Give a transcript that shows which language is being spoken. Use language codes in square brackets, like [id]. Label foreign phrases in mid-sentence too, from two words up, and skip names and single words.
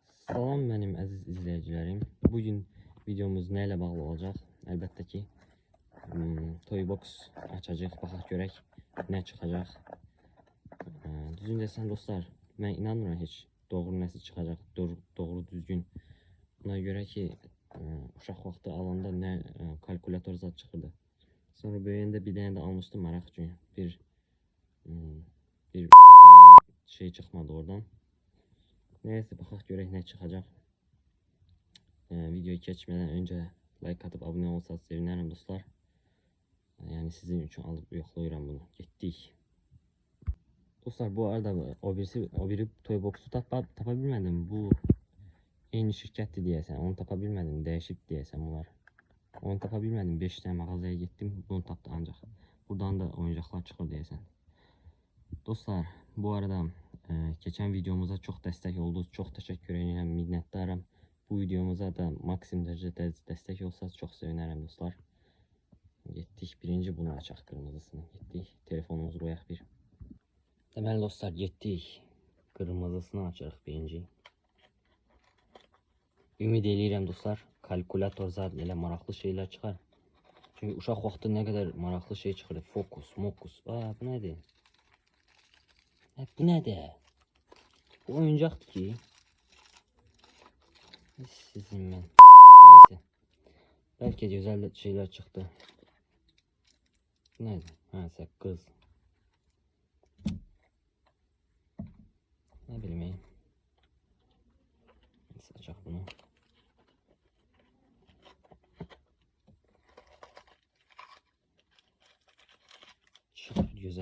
[tr] Salam benim aziz izleyicilerim. Bugün videomuz neyle bağlı olacak? [az] Elbette ki Toybox açacağıq, baxaq görək nə çıxacaq. Düzün desəm dostlar, mən inanmıram heç doğru nəsə çıxacaq, doğru düzgün. Buna görə ki, uşaq vaxtı alanda nə kalkulator zad çıxırdı. Sonra böyüyəndə bir dənə də almışdım maraq üçün. Bir şey çıxmadı oradan. Neyse baxaq görək nə çıxacaq. [tr] Videoyu geçmeden önce like atıp abone olsanız sevinirim dostlar. [az] Yani sizin için alıp yoklayıram bunu. [tr] Gittik. [az] Dostlar bu arada o biri Toybox'u tapabilmedim. Bu aynı şirketti diyesen. Onu tapabilmedim. Değişik diyesen bunlar. Onu tapabilmedim. [tr] 5 tane mağazaya gittim. [az] Bunu taptı ancak. Buradan da oyuncaklar çıkır diyesen. [tr] Dostlar bu arada geçen videomuza çok destek oldunuz. Çok teşekkür ederim. Minnettarım. Bu videomuza da maksimum derecede destek olsanız çok sevinirim dostlar. [az] Getdik birinci bunu açaq kırmızısını. Getdik telefonumuzu qoyaq bir. Deməli dostlar getdik kırmızısını açırıq birinci. Ümid eləyirəm dostlar kalkulator zad elə maraqlı şeyler çıxar. Çünkü uşaq vaxtı nə qədər maraqlı şey çıxır. Fokus, mokus. Aa bu nədir? Bu nədir? Bu oyuncaqdır ki. Sizin ben. Neyse. [tr] Belki güzel şeyler çıktı. Neydi? Ha kız. Ne bileyim. Nasıl açacak bunu? Çok güzel.